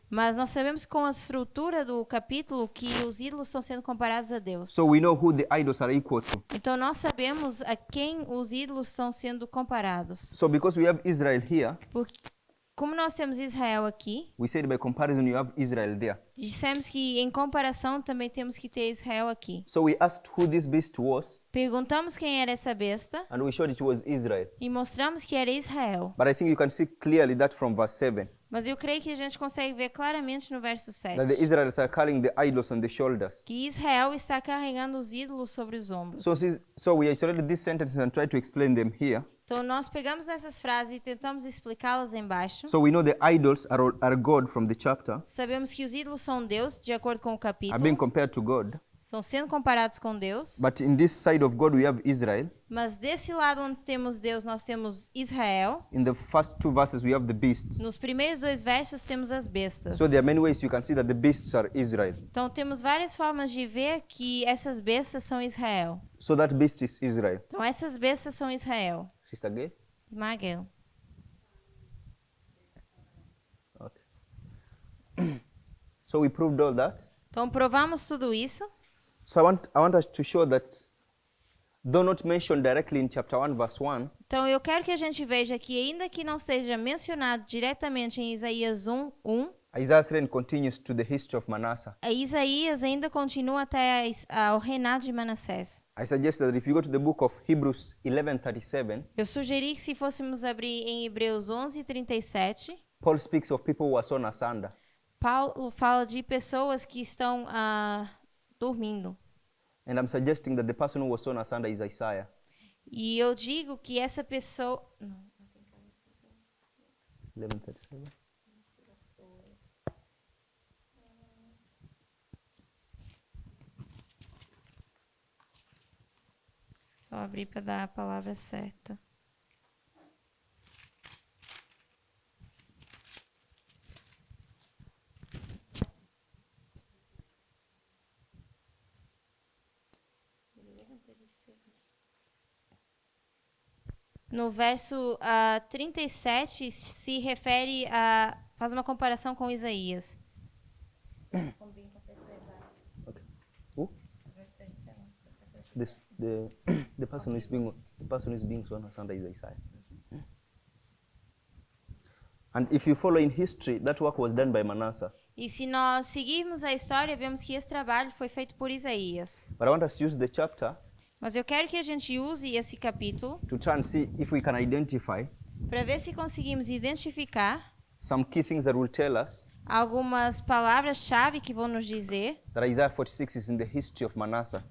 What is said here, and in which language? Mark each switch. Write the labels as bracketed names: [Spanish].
[Portuguese] Mas nós sabemos com a estrutura do capítulo que os ídolos estão sendo comparados a Deus. [English] So we know who the idols are equal to. [Portuguese] Então nós sabemos a quem os ídolos estão sendo comparados. [English] So because we have Israel here, [Portuguese] Porque, como nós temos Israel aqui, [English] we said by comparison you have Israel there. [Portuguese] dissemos que em comparação também temos que ter Israel aqui. [English] So we asked who this beast was, [Portuguese] Perguntamos quem era essa besta [English] and we showed it was Israel. [Portuguese] e mostramos que era Israel. [English] But I think you can see clearly that from verse 7, [Portuguese] Mas eu creio que a gente consegue ver claramente no verso [English] that the [Portuguese] 7 [English] Israelites are carrying the idols on the shoulders. [Portuguese] que Israel está carregando os ídolos sobre os ombros. [English] So we isolated these sentences and tried to explain them here. [Portuguese] Então nós pegamos nessas frases e tentamos explicá-las embaixo. [English] So we know the idols are God from the chapter, [Portuguese] Sabemos que os ídolos são Deus, de acordo com o [English] are [Portuguese] capítulo. [English] being compared to God. [Portuguese] Estão sendo comparados com Deus. [English] But in this side of God we have Israel. [Portuguese] Mas desse lado onde temos Deus, nós temos Israel. [English] In the first two verses we have the beasts. [Portuguese] Nos primeiros 2 versos temos as bestas. [English] So there are many ways you can see that the beasts are Israel. [Portuguese] Então temos várias formas de ver que essas bestas são Israel. [English] So that beast is Israel. [Portuguese] Então essas bestas são Israel. [English] Sister Gay? Magel. Okay. So we proved all that. [Portuguese] Então provamos tudo isso. [English] So I want us to show that, though not mentioned directly in chapter 1 verse 1, [Portuguese] Então eu quero que a gente veja que ainda que não esteja mencionado diretamente em Isaías 1:1, [English] Isaiah's reign continues to the history of Manasseh. [Portuguese] a Isaías ainda continua até ao reinado de Manassés. [English] I suggest that if you go to the book of Hebrews 11:37, [Portuguese] Eu sugeri que se fôssemos abrir em Hebreus 11:37, [English] Paul speaks of people who are sown asunder. [Portuguese] Paulo fala de pessoas que estão dormindo. [English] And I'm suggesting that the person who was sown asunder is Isaiah. [Portuguese] E eu digo que essa pessoa... [English] 11:37. [Portuguese] Só abrir para dar a palavra certa. No verso 37 se refere a... faz uma comparação com Isaías. [English] Okay. Who? The person who is being sown asunder is Isaiah. And if you follow in history, that work was done by Manasseh. [Portuguese] E se nós seguirmos a história, vemos que esse trabalho foi feito por Isaías. [English] But I want us to use the chapter [Portuguese] Mas eu quero que a gente use esse capítulo [English] to try and see if we can identify [Portuguese] para ver se conseguimos identificar [English] some key things that will tell us [Portuguese] algumas palavras-chave que vão nos dizer [English] that Isaiah 46 is in the history of Manasseh.